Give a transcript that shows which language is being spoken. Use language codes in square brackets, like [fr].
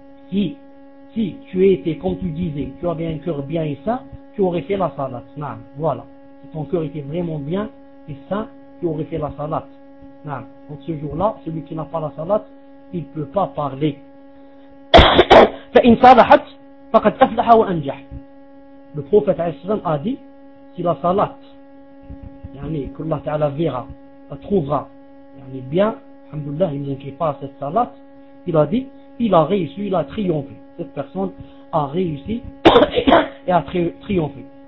[fr] Si tu étais comme tu disais, tu avais un cœur bien et sain, tu aurais fait la salat. Non. Voilà. Si ton cœur était vraiment bien et sain, tu aurais fait la salat. Non. Donc ce jour-là, celui qui n'a pas la salat, il ne peut pas parler. [ar] فإن صالحت فقد أفلح وأنجح. [fr] Le prophète Aïssan a dit, si la salat, yani, que Allah Ta'ala verra, la trouvera, yani, bien, alhamdulillah, il ne manquait pas à cette salat, il a dit, il a réussi, il a triomphé. Cette personne a réussi et a triomphé.